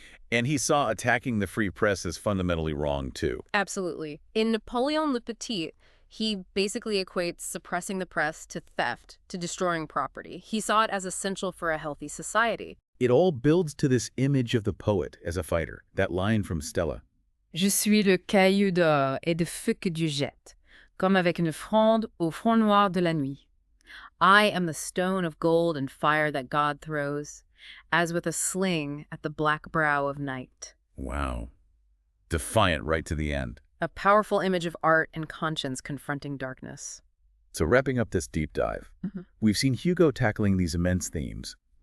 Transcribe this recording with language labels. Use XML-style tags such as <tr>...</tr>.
<en>And he saw attacking the free press as fundamentally wrong, too. Absolutely. In Napoleon Le Petit, he basically equates suppressing the press to theft, to destroying property. He saw it as essential for a healthy society. It all builds to this image of the poet as a fighter, that line from Stella.</en> <fr>Je suis le caillou d'or et de feu que Dieu jette, comme avec une fronde au front noir de la nuit.</fr> <en>I am the stone of gold and fire that God throws, as with a sling at the black brow of night. Wow. Defiant right to the end. A powerful image of art and conscience confronting darkness. So wrapping up this deep dive, we've seen Hugo tackling these immense themes.</en>